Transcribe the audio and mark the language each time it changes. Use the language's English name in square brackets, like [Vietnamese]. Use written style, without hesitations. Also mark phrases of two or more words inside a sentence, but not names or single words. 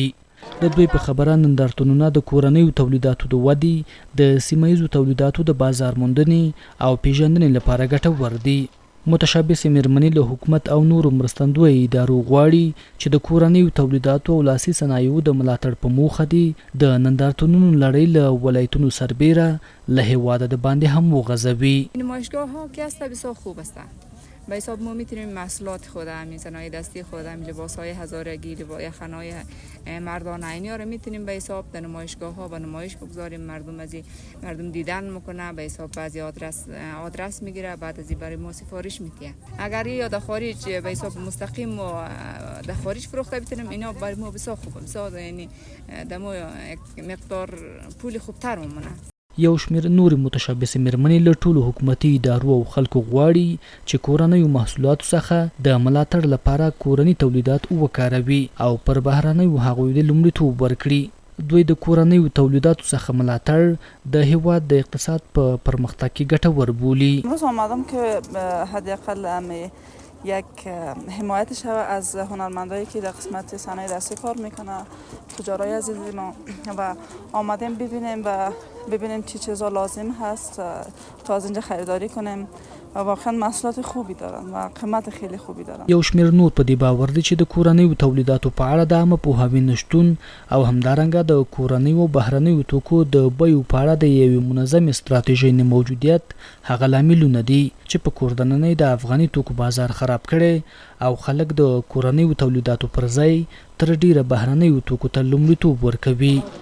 [Pashto] د دوی په خبره نندارتونونه د کورنیو تولیداتو د ودې، د سیمه ییزو تولیداتو د بازار موندنې او پیژندنې لپاره ګټور دي. متشبثې مېرمنې له حکومت او نورو مرستندویه ادارو غواړي چې د کورنیو تولیداتو او لاسي صنایعو د ملاتړ په موخه دي د نندارتونونو لړۍ له ولایتونو سربیره له هېواده د باندې هم وغځوي. [Persian] نمایشگاه‌ها که است بسیار خوب است. به حساب ما میتونیم محصولات خود، همین صنایع دستی خود، همین لباس‌های هزارگی، یخن‌های مردان عینی رو میتونیم به حساب در نمایشگاه‌ها و نمایش بگذاریم. مردم دیدن میکنه، به حساب بعضی آدرس میگیره، بعد از این برای ما سفارش میده. اگر یا در خارج به حساب مستقیم در خارج فروخته بتونیم، اینا برای ما بسیار خوبه، بسیار یعنی دمو مقدار پول خوبتر میمونه. [Pashto] یو شمېر نورې متشبثې مېرمنې له ټولو حکومتي ادارو او خلکو غواړي چې کورنیو محصولاتو څخه د ملاتړ لپاره کورني تولیدات وکاروي او پر بهرنیو هغوی د لومړیتوب ورکړي. دوی د کورنیو تولیداتو څخه ملاتړ د هېواد د اقتصاد په پرمختګ کې ګټور بولي. [Persian] امروز آمدم که حداقل یک حمایت شود از هنرمندایی که در قسمت صنایع دستی کار میکنه، تجارای عزیز ما، و آمدیم ببینیم چه چیزا لازم هست تا از اینجا خریداری کنیم. و واقعا محصولات خوبی دارن و قیمت خیلی خوبی دارن. [Pashto] یو شمېر نور په دې باور دي چې د کورنیو تولیداتو په اړه د عامه پوهاوي نشتون او همدارنګه د کورنیو بهرنیو توکو د بیو په اړه د یوې منظمې ستراتیژۍ نه موجودیت هغه لاملونه دي چې په کور دننۍ د افغاني توکو بازار خراب کړي او خلک د کورنیو تولیداتو پر ځای تر ډیره بهرنیو توکو ته لومړیتوب ورکوي.